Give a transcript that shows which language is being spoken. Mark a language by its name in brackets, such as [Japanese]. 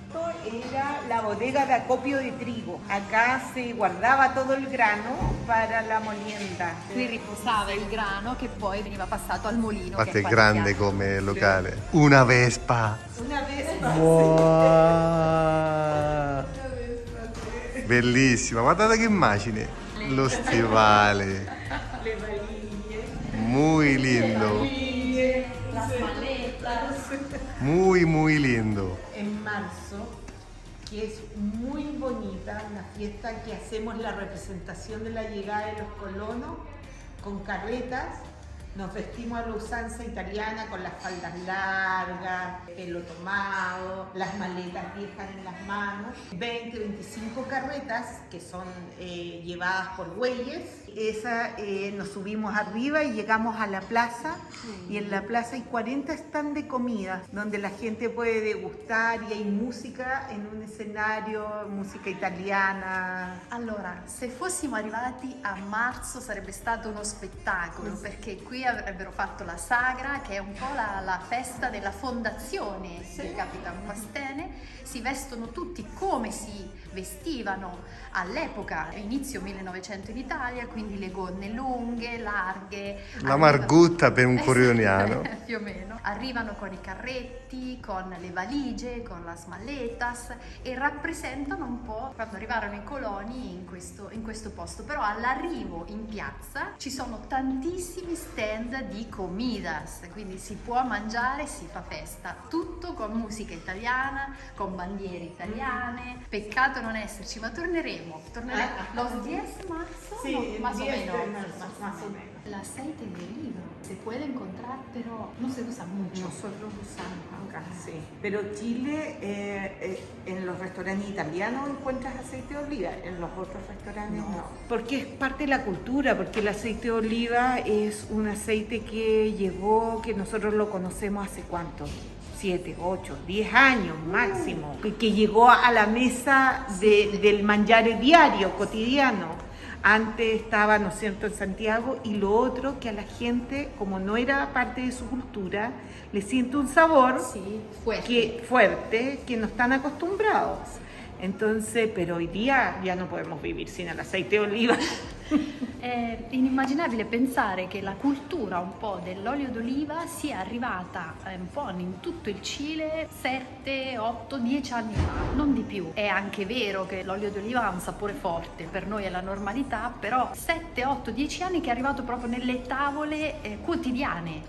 [Spanish] Esto era la bodega de acopio de trigo. Acá se guardaba todo el grano para la molienda. [Italian] Italia. Qui riposava il grano che poi veniva passato al mulino. Infatti che è qua grande di fianco. come locale. Una Vespa. [Spanish] Una vez más. Wow. [Italian] Bellissima, guardate che immagine. Lo stivale. [Spanish] Le varillas. Muy lindo. Las maletas. Muy lindo. En marzo, que es muy bonita, una fiesta que hacemos la representación de la llegada de los colonos con carretas. Nos vestimos a la usanza italiana con las faldas largas, pelo tomado, las maletas viejas en las manos. 20, 25 carretas que son llevadas por bueyes. Nos subimos arriba y llegamos a la plaza. Y en la plaza hay 40 stand de comida donde la gente puede degustar y hay música en un escenario, música italiana. [Italian] Allora, se fossimo arrivati a marzo sarebbe stato uno spettacolo, perché qui avrebbero fatto la sagra, che è un po' la festa della fondazione di Capitan Pastene. Si vestono tutti come si vestivano all'epoca, inizio 1900 in Italia, quindi le gonne lunghe, larghe. La margutta per un corioniano. Più o meno. Arrivano con i carretti, con le valigie, con [Spanish] las maletas [Italian] e rappresentano un po' quando arrivarono i coloni in questo posto. Però all'arrivo in piazza ci sono tantissimi stand di comidas, quindi si può mangiare, si fa festa. Tutto con musica italiana, con bandiere italiane. Peccato non esserci, ma torneremo. [Spanish] Los 10 marzo, Sí, no, el más o 10 de menos. marzo, más o menos. El aceite de oliva se puede encontrar, pero no se usa mucho. Nosotros usamos acá, sí. Pero Chile, en los restaurantes italianos encuentras aceite de oliva, en los otros restaurantes no. Porque es parte de la cultura, porque el aceite de oliva es un aceite que llegó, que nosotros lo conocemos hace cuánto. 7, 8, 10 años máximo, que llegó a la mesa del mangiare diario, cotidiano. Antes estaba, ¿no es cierto?, en Santiago, y lo otro, que a la gente, como no era parte de su cultura, le siente un sabor Sí, fuerte. fuerte, que no están acostumbrados. Entonces, pero hoy día ya no podemos vivir sin el aceite de oliva. [Italian] È inimmaginabile pensare che la cultura un po' dell'olio d'oliva sia arrivata un po' in tutto il Cile 7, 8, 10 anni fa, non di più. È anche vero che l'olio d'oliva ha un sapore forte, per noi è la normalità, però 7, 8, 10 anni che è arrivato proprio nelle tavole quotidiane.